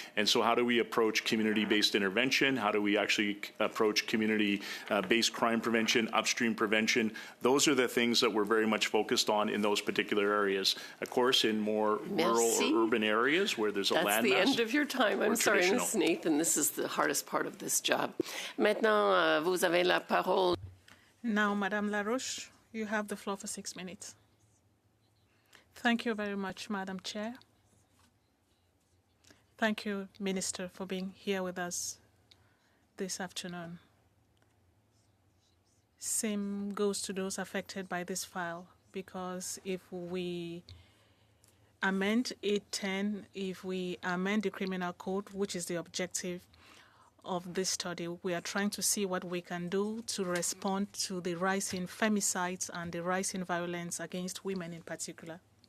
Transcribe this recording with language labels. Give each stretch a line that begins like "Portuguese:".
English: And so how do we approach community-based intervention? How do we actually approach community-based crime prevention, upstream prevention? Those are the things that we're very much focused on in those particular areas. Of course, in more rural or urban areas where there's a landmass. That's the end of your time. I'm sorry, Ms. Nathan. This is the hardest part of this job.
French: Maintenant, vous avez la parole.
English: Now, Madame Laroche, you have the floor for 6 minutes. Thank you very much, Madam Chair. Thank you, Minister, for being here with us this afternoon. Same goes to those affected by this file, because if we amend 810, if we amend the criminal code, which is the objective of this study, we are trying to see what we can do to respond to the rise in femicides and the rise in violence against women in particular.